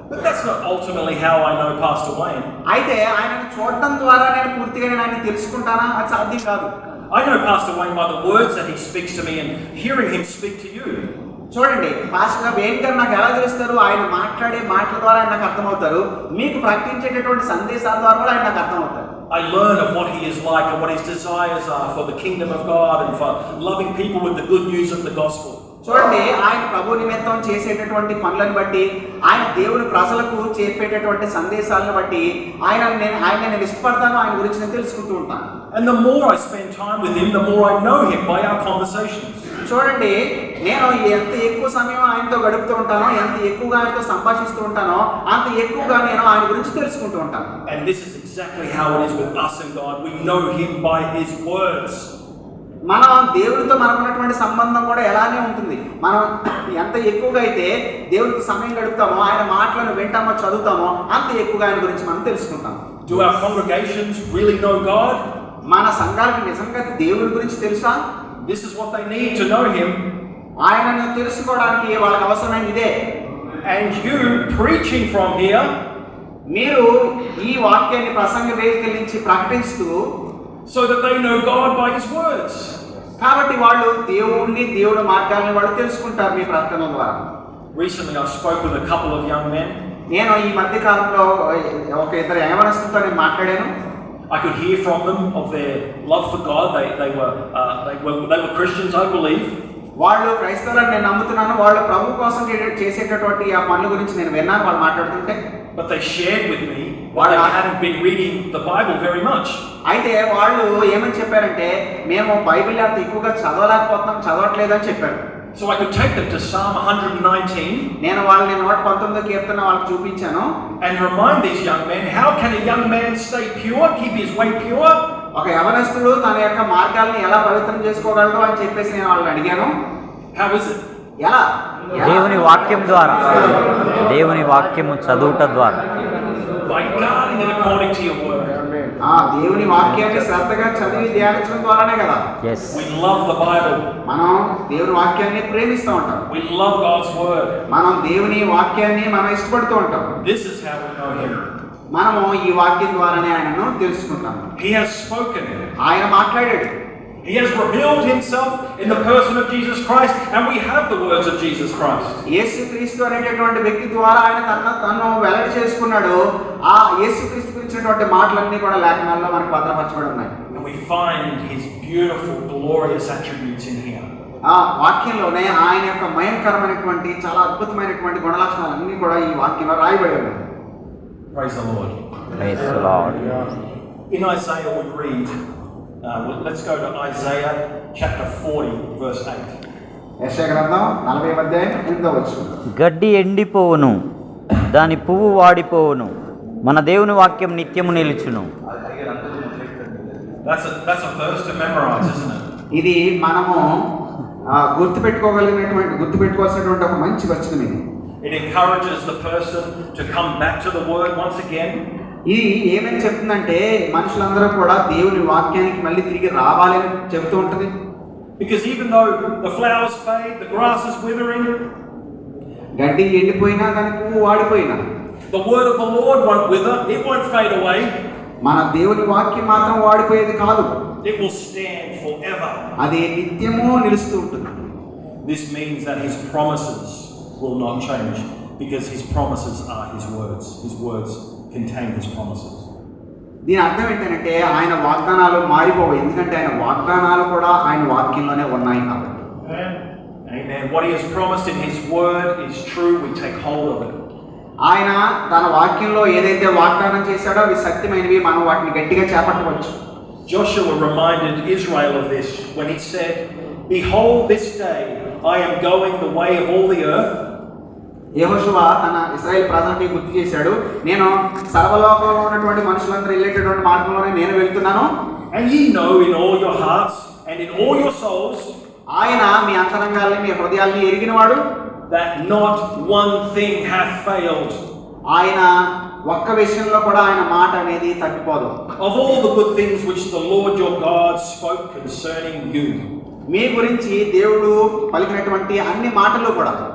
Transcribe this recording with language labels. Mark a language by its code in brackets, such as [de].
[en] But that's not ultimately how I know Pastor Wayne. [te] అయితే ఆయనను చూడటం ద్వారా నేను పూర్తిగా ఆయన తెలుసుకుంటానా? అది సాధ్యం కాదు. [en] I know Pastor Wayne by the words that he speaks to me and hearing him speak to you. [te] చూడండి, పాస్టర్ వేణ్ గారు నాకు ఎలా తెలుస్తారు? ఆయన మాట్లాడే మాటల ద్వారా ఆయన నాకు అర్థమవుతారు. మీకు ప్రకటించేటటువంటి సందేశాల ద్వారా కూడా ఆయన నాకు అర్థమవుతారు. [en] I learn of what he is like and what his desires are for the kingdom of God and for loving people with the good news of the gospel. [te] చూడండి, ఆయన ప్రభు నిమిత్తం చేసేటటువంటి పనులను బట్టి, ఆయన దేవుని ప్రజలకు చెప్పేటటువంటి సందేశాలను బట్టి ఆయన నేను ఇష్టపడతాను, ఆయన గురించి నేను తెలుసుకుంటూ ఉంటాను. [en] And the more I spend time with him, the more I know him by our conversations. [te] చూడండి, నేను ఎంత ఎక్కువ సమయం ఆయనతో గడుపుతూ ఉంటానో, ఎంత ఎక్కువగా ఆయనతో సంభాషిస్తూ ఉంటానో, అంత ఎక్కువగా నేను ఆయన గురించి తెలుసుకుంటూ ఉంటాను. [en] And this is exactly how it is with us and God. We know him by his words. [te] మనం దేవుడితో మనకున్నటువంటి సంబంధం కూడా ఎలానే ఉంటుంది. మనం ఎంత ఎక్కువగా అయితే దేవుడికి సమయం గడుపుతామో, ఆయన మాటలను వింటామో, చదువుతామో, అంత ఎక్కువగా ఆయన గురించి మనం తెలుసుకుంటాం. [en] Do our congregations really know God? [te] మన సంఘాలకు నిజంగా దేవుడి గురించి తెలుసా? [en] This is what they need to know him. [te] ఆయనను తెలుసుకోవడానికి వాళ్ళకి అవసరమైన ఇదే. [en] And you preaching from here, [te] మీరు ఈ వాక్యాన్ని ప్రసంగ వేదిక నుంచి ప్రకటిస్తూ, [en] so that they know God by his words. [te] కాబట్టి వాళ్ళు దేవుడి మార్గాలను వాళ్ళు తెలుసుకుంటారు మీ ప్రకటన ద్వారా. [en] Recently I spoke with a couple of young men. [te] నేను ఈ మధ్య కాలంలో ఒక ఇద్దరు యవనస్తులతో నేను మాట్లాడాను. [en] I could hear from them of their love for God. They were Christians, I believe. [te] వాళ్ళు క్రైస్తవులని నేను నమ్ముతున్నాను. వాళ్ళు ప్రభు కోసం చేసేటటువంటి ఆ పనుల గురించి నేను విన్నాను వాళ్ళు మాట్లాడుతుంటే. [en] But they shared with me that they hadn't been reading the Bible very much. [te] అయితే వాళ్ళు ఏమని చెప్పారంటే, మేము బైబిల్ అంత ఎక్కువగా చదవట్లేదు అని చెప్పారు. [en] So I could take them to Psalm 119. [te] నేను వాళ్ళని 119వ కీర్తన వాళ్ళకి చూపించాను. [en] And remind these young men, how can a young man stay pure, keep his way pure? [te] ఒక యవనస్తుడు తన యొక్క మార్గాల్ని ఎలా పవిత్రం చేసుకోగలడు అని చెప్పేసి నేను వాళ్ళని అడిగాను. [en] How is it? [te] ఎలా? దేవుని వాక్యం ద్వారా, దేవుని వాక్యము చదువుట ద్వారా. [en] By guarding it according to your word. [te] దేవుని వాక్యాన్ని శ్రద్ధగా చదివి ధ్యానించడం ద్వారానే కదా. [en] Yes. We love the Bible. [te] మనం దేవుని వాక్యాన్ని ప్రేమిస్తూ ఉంటాం. [en] We love God's word. [te] మనం దేవుని వాక్యాన్ని మనం ఇష్టపడుతూ ఉంటాం. [en] This is how we know him. [te] మనము ఈ వాక్యం ద్వారానే ఆయనను తెలుసుకుంటాం. [en] He has spoken. [te] ఆయన మాట్లాడాడు. [en] He has revealed himself in the person of Jesus Christ, and we have the words of Jesus Christ. [te] యేసుక్రీస్తు అనేటటువంటి వ్యక్తి ద్వారా ఆయన తనను వెల్లడి చేసుకున్నాడు. ఆ యేసుక్రీస్తు గురించినటువంటి మాటలన్నీ కూడా లేఖనాల్లో మనకు భద్రపరచబడి ఉన్నాయి. [en] And we find his beautiful, glorious attributes in here. [te] ఆ వాక్యంలోనే ఆయన యొక్క మయంకరమైనటువంటి చాలా అద్భుతమైనటువంటి గుణలక్షణాలన్నీ కూడా ఈ వాక్యంలో రాయబడి ఉన్నాయి. [en] Praise the Lord. Praise the Lord. In Isaiah we read, let's go to Isaiah chapter 40 verse 8. [te] యెషయా గ్రంథం 40వ అధ్యాయం 8వ వచనం. గడ్డి ఎండిపోవును, దాని పువ్వు వాడిపోవును, మన దేవుని వాక్యం నిత్యము నిలుచును. [en] That's a verse to memorize, isn't it? [te] ఇది మనము గుర్తుపెట్టుకోవాల్సినటువంటి ఒక మంచి వచనం ఇది. [en] It encourages the person to come back to the word once again. [te] ఇది ఏమని చెప్తుందంటే, మనుషులందరూ కూడా దేవుని వాక్యానికి మళ్ళీ తిరిగి రావాలని చెబుతూ ఉంటుంది. [en] Because even though the flowers fade, the grass is withering, [te] గడ్డి ఎండిపోయినా, దాని పువ్వు వాడిపోయినా, [en] The word of the Lord won't wither, it won't fade away. [te] మన దేవుని వాక్యం మాత్రం వాడిపోయేది కాదు, [en] It will stand forever. [te] అది నిత్యము నిలుస్తూ ఉంటుంది. [en] This means that his promises will not change because his promises are his words. His words contain his promises. [te] దీని అర్థం ఏంటంటే ఆయన వాగ్దానాలు మారిపోవు, ఎందుకంటే ఆయన వాగ్దానాలు కూడా ఆయన వాక్యంలోనే ఉన్నాయి కాబట్టి. [en] Amen. What he has promised in his word is true. We take hold of it. [te] ఆయన తన వాక్యంలో ఏదైతే వాగ్దానం చేశాడో అవి సత్యమైనవి, మనం వాటిని గట్టిగా చేపట్టవచ్చు. [en] Joshua reminded Israel of this when he said, "Behold, this day I am going the way of all the earth." [te] యెహోషువ తన ఇశ్రాయేల్ ప్రజలకి గుర్తు చేశాడు, నేను సర్వలోకంలో ఉన్నటువంటి మనుషులందరూ వెళ్ళేటటువంటి మార్గంలోనే నేను వెళ్తున్నాను. [en] And ye know in all your hearts and in all your souls [te] ఆయన మీ అంతరంగాల్ని మీ హృదయాల్ని ఎరిగినవాడు, [en] that not one thing hath failed. [te] ఆయన ఒక్క విషయంలో కూడా ఆయన మాట అనేది తప్పిపోదు. [en] Of all the good things which the Lord your God spoke concerning you. [te] మీ గురించి దేవుడు పలికినటువంటి అన్ని మాటలు కూడా